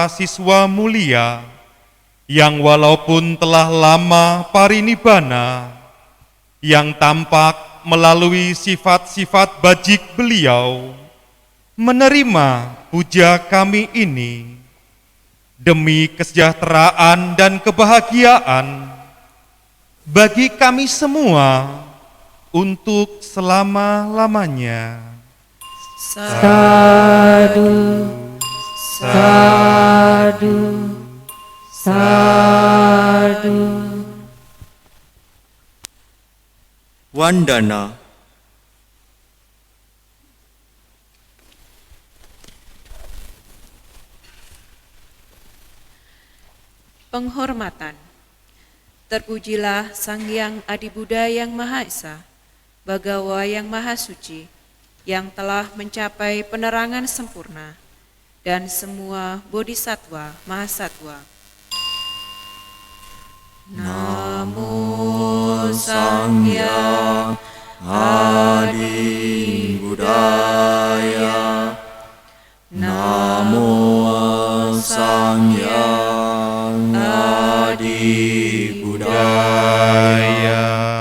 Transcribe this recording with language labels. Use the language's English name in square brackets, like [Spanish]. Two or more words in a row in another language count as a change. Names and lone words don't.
[Indonesian] siswa mulia yang walaupun telah lama parinibbana, yang tampak melalui sifat-sifat bajik beliau, menerima puja kami ini demi kesejahteraan dan kebahagiaan bagi kami semua untuk selama-lamanya. [Pali] Sadu, sadu, sadu. [Indonesian] Wandana. Penghormatan. Terpujilah Sang Hyang Adibuddha yang Maha Esa, Bagawa yang Maha Suci, yang telah mencapai penerangan sempurna, dan semua bodhisattva mahasatwa. [Pali] Namo Sangyang Adibuddhaya. Namo Sangyang Adibuddhaya.